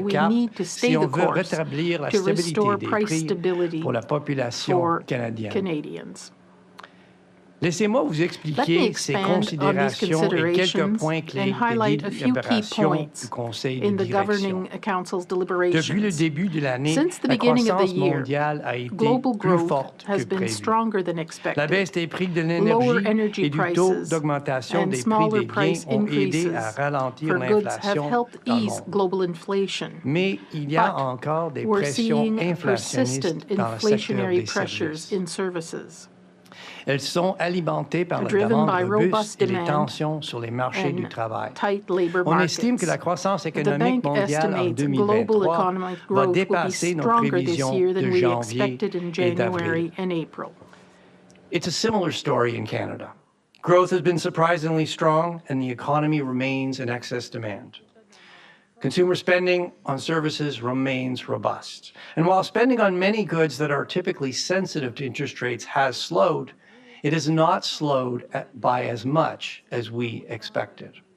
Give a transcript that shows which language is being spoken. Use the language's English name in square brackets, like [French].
[English] We need to stay the course to restore price stability for Canadians. [French] Laissez-moi vous expliquer ces considérations et quelques points clés des délibérations du Conseil de direction. Depuis le début de l'année, la croissance mondiale a été plus forte que prévu. La baisse des prix de l'énergie et du taux d'augmentation des prix des biens ont aidé à ralentir l'inflation dans le monde. Mais il y a encore des pressions inflationnistes dans le secteur des services. Elles sont alimentées par la demande robuste et les tensions sur les marchés du travail. On estime que la croissance économique mondiale en 2023 va dépasser nos prévisions de janvier et d'avril. [English] It's a similar story in Canada. Growth has been surprisingly strong, and the economy remains in excess demand. Consumer spending on services remains robust. And while spending on many goods that are typically sensitive to interest rates has slowed, it has not slowed by as much as we expected.